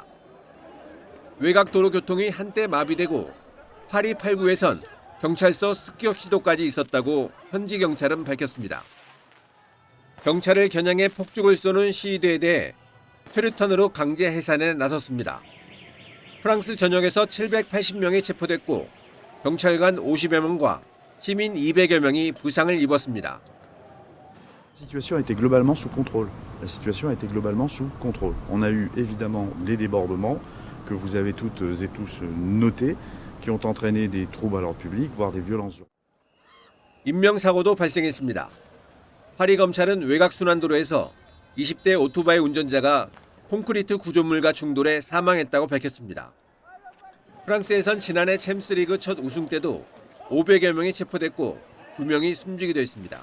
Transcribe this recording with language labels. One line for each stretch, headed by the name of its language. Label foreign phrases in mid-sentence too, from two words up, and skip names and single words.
Korean: 외곽 도로 교통이 한때 마비되고 파리 8구에선 경찰서 습격 시도까지 있었다고 현지 경찰은 밝혔습니다. 경찰을 겨냥해 폭죽을 쏘는 시위대에 대해 최루탄으로 강제 해산에 나섰습니다. 프랑스 전역에서 780명이 체포됐고 경찰관 50여 명과 시민 200여 명이 부상을 입었습니다.
French: La situation a été globalement sous contrôle. La situation a été globalement sous contrôle. On a eu évidemment des débordements que vous avez toutes et tous notés, qui ont entraîné des troubles à l'ordre public, voire des violences.
Korean: 인명사고도 발생했습니다. 파리 검찰은 외곽 순환도로에서 20대 오토바이 운전자가 콘크리트 구조물과 충돌해 사망했다고 밝혔습니다. 프랑스에선 지난해 챔스리그 첫 우승 때도 500여 명이 체포됐고 2명이 숨지기도 했습니다.